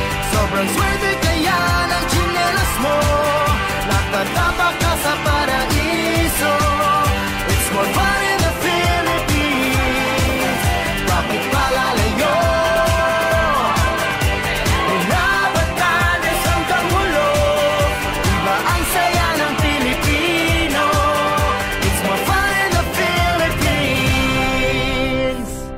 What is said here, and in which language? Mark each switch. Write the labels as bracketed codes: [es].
[tl] Sobrang swerte kaya ng tsinelas mo. Nakatapa ka sa paraiso. [en] It's more fun in the Philippines. [tl] Bakit palalayo? Mula Batanes hanggang Mulog, iba ang saya ng Pilipino. [en] It's more fun in the Philippines.